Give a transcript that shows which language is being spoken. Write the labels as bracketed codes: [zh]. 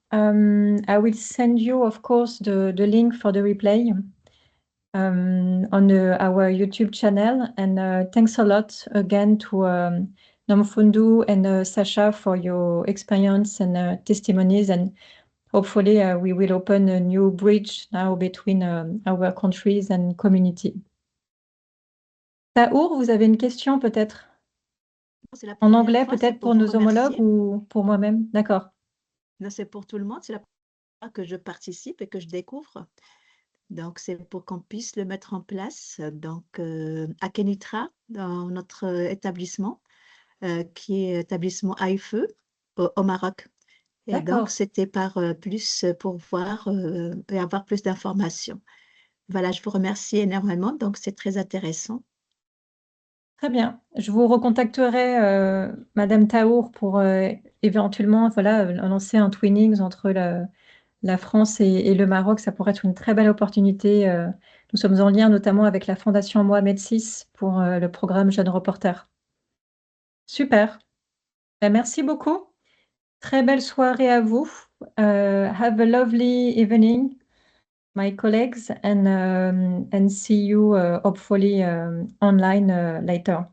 [en] I will send you, of course, the link for the replay on our YouTube channel. And thanks a lot again to Nomfundu and Sasha for your experience and testimonies. And hopefully we will open a new bridge now between our countries and community. [fr] Taour, vous avez une question peut-être? En anglais, peut-être pour nos homologues ou pour moi-même? D'accord. Non, c'est pour tout le monde. C'est la première fois que je participe et que je découvre. Donc, c'est pour qu'on puisse le mettre en place. Donc, à Kenitra, dans notre établissement, qui est établissement AIFE au Maroc. Et donc, c'était plus pour voir et avoir plus d'informations. Voilà, je vous remercie énormément. Donc, c'est très intéressant. Très bien. Je vous recontacterai, Madame Taour, pour éventuellement lancer un twinnings entre la France et le Maroc. Ça pourrait être une très belle opportunité. Nous sommes en lien notamment avec la Fondation Mohamed VI pour le programme Jeunes Reporters. Super. Ben, merci beaucoup. Très belle soirée à vous. [en] Have a lovely evening, my colleagues, and see you hopefully online later.